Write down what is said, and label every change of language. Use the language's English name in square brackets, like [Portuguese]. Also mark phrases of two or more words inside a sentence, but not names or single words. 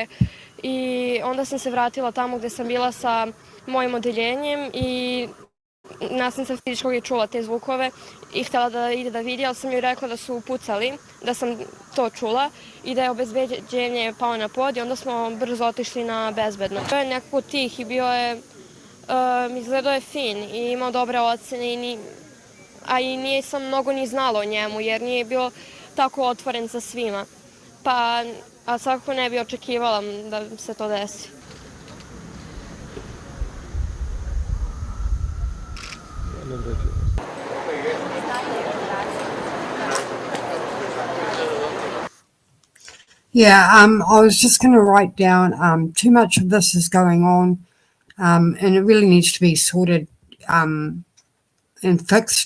[Serbian] I onda sam se vratila tamo gde sam bila sa mojim odeljenjem i nastavnica fizičkog je čula te zvukove i htela da ide da vidi, ali sam joj rekla da su pucali, da sam to čula i da je obezbeđenje pao na pod i onda smo brzo otišli na bezbedno. To je nekako tih i bio je, izgledao je fin i imao dobre ocene, a i nije sam mnogo ni znala o njemu jer nije bio tako otvoren sa svima. A svakako ne bi očekivala da se to desi. [English] Yeah, I was just going to write down too much of this is going on, and it really needs to be sorted and fixed.